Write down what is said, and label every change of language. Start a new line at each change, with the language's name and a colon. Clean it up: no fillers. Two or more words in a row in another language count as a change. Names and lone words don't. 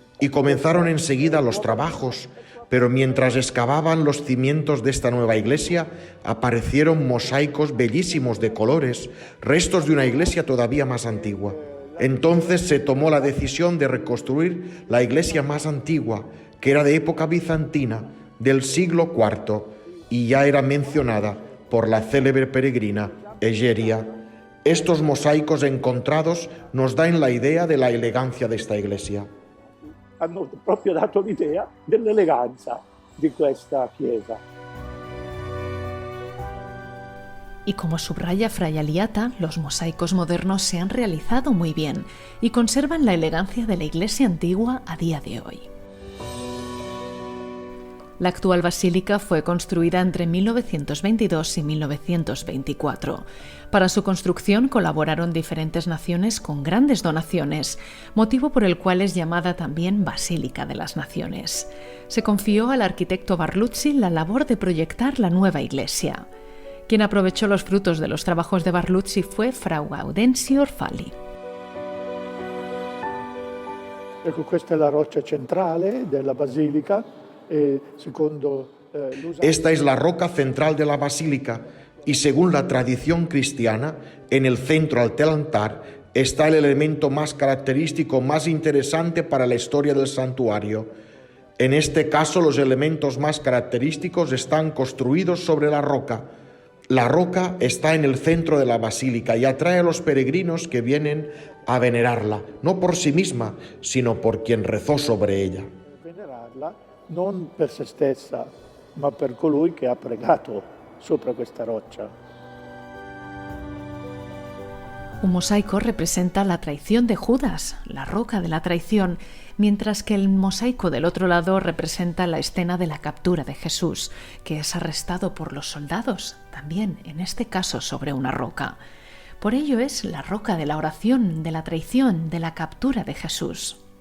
Spanish: Y comenzaron enseguida los trabajos, pero mientras excavaban los cimientos de esta nueva iglesia, aparecieron mosaicos bellísimos de colores, restos de una iglesia todavía más antigua. Entonces se tomó la decisión de reconstruir la iglesia más antigua, que era de época bizantina, del siglo IV, y ya era mencionada por la célebre peregrina Egeria. Estos mosaicos encontrados nos dan la idea de la elegancia de esta iglesia.
Italian: hanno proprio dato l'idea dell'eleganza di questa chiesa.
Spanish: Y como subraya Fray Aliata, los mosaicos modernos se han realizado muy bien y conservan la elegancia de la iglesia antigua a día de hoy. La actual basílica fue construida entre 1922 y 1924. Para su construcción colaboraron diferentes naciones con grandes donaciones, motivo por el cual es llamada también Basílica de las Naciones. Se confió al arquitecto Barluzzi la labor de proyectar la nueva iglesia. Quien aprovechó los frutos de los trabajos de Barluzzi fue Fra Gaudenzio Orfali.
Italian: Ecco, questa è la roccia centrale della basilica.
Spanish: Esta es la roca central de la basílica y según la tradición cristiana, en el centro del altar está el elemento más característico, más interesante para la historia del santuario. En este caso, los elementos más característicos están construidos sobre la roca. La roca está en el centro de la basílica y atrae a los peregrinos que vienen a venerarla, no por sí misma, sino por quien rezó sobre ella.
Italian: Non per se stessa, ma per colui che ha pregato sopra questa roccia.
Spanish: Un mosaico representa la traición de Judas, la roca de la traición, mientras que el mosaico del otro lado representa la escena de la captura de Jesús, que es arrestado por los soldados, también en este caso sobre una roca. Por ello es la roca de la oración, de la traición, de la captura de Jesús.